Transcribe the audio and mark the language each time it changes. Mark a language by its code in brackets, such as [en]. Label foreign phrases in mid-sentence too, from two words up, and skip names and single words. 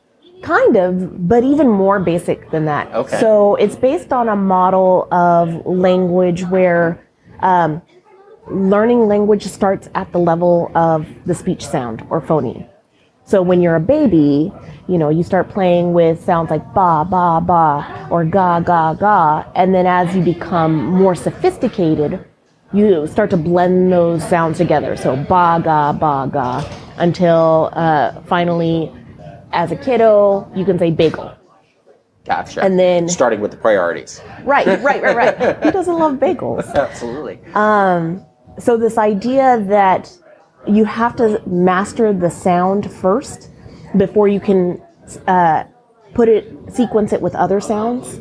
[en] Kind of, but even more basic than that. Okay. So it's based on a model of language where learning language starts at the level of the speech sound or phoneme. So when you're a baby, you start playing with sounds like ba, ba, ba, or ga, ga, ga, and then as you become more sophisticated, you start to blend those sounds together. So ba, ga, until finally, as a kiddo, you can say bagel. Gotcha. And then starting with the priorities. Right. Who doesn't love bagels? Absolutely. So this idea that you have to master the sound first before you can sequence it with other sounds.